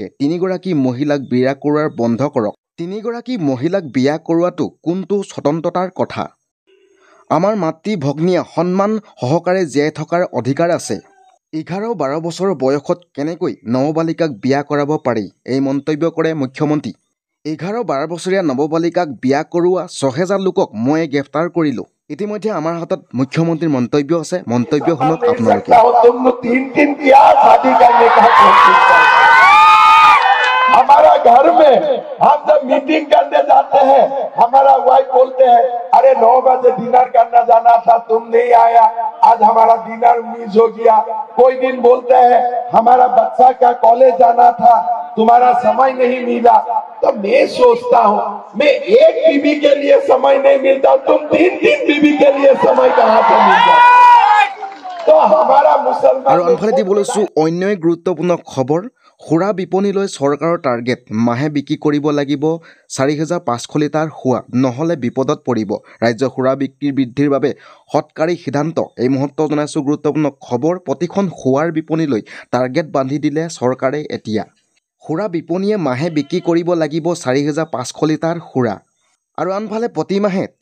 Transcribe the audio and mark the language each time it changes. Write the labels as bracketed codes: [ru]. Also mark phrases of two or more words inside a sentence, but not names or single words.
[as] তিনিগৰাকী মহিলাক বিয়া কৰোৱাৰ বন্ধ কৰক তিনিগৰাকী মহিলাক বিয়া কৰোৱাটো কোনটো স্বতন্ত্ৰতাৰ কথা আমাৰ মাতৃ ভগ্নীয়ে সন্মান সহকাৰে জীয়াই থকাৰ অধিকাৰ আছে 11-12 বছৰ বয়সত কেনেকৈ নৱবালিকাক বিয়া কৰাব পাৰি এই মন্তব্য কৰে মুখ্যমন্ত্ৰী 11-12 বছৰীয়া নৱবালিকাক বিয়া কৰোৱা 6000 লোকক মই গ্ৰেফতাৰ কৰিলোঁ ইতিমধ্যে আমাৰ হাতত মুখ্যমন্ত্ৰীৰ মন্তব্য আছে মন্তব্য শুনক আপোনালোকে [hi] हमारा घर में हम जब मीटिंग करने जाते हैं हमारा वाइफ बोलते हैं अरे 9 बजे डिनर करना जाना था तुम नहीं आया आज हमारा डिनर मिस हो गया कोई दिन बोलते हैं हमारा बच्चा का कॉलेज जाना था तुम्हारा समय नहीं मिला तो मैं सोचता हूँ मैं एक बीवी के लिए समय नहीं मिलता तुम 3 बीवी के लिए समय कहाँ से मिलता तो हमारा मुसलमान [as] আৰু আনফালে দিবলৈ অন্য এক গুৰুত্বপূৰ্ণ খবৰ সুৰা বিপণীলৈ চৰকাৰৰ টাৰ্গেট মাহে বিক্ৰী কৰিব লাগিব 4500 লিটাৰ সুৰা নহ'লে বিপদত পৰিব ৰাজ্যৰ সুৰা বিক্ৰী বৃদ্ধিৰ বাবে হটকাৰী সিদ্ধান্ত এই মুহূৰ্তত জনাইছোঁ গুৰুত্বপূৰ্ণ খবৰ প্ৰতিখন সুৰাৰ বিপণীলৈ টাৰ্গেট বান্ধি দিলে চৰকাৰে এতিয়া সুৰা বিপণীয়ে মাহে বিক্ৰী কৰিব লাগিব 4500 লিটাৰ সুৰা আৰু আনফালে প্ৰতিমাহে